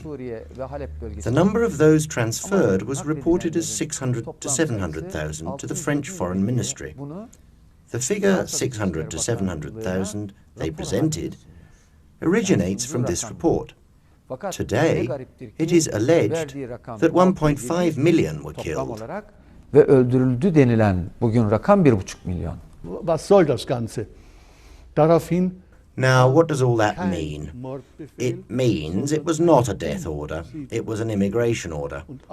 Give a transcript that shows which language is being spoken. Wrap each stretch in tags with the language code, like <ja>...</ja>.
<en>The number of those transferred was reported as 600 to 700,000 to the French Foreign Ministry. The figure 600 to 700,000 they presented originates from this report. Today, it is alleged that 1.5 million were killed.</en> <tr>Ve öldürüldü denilen bugün rakam 1,5 milyon.</tr> <de>Was soll das Ganze? Daraufhin</de> <en>Now, what does all that mean? It means it was not a death order, it was an immigration order.</en>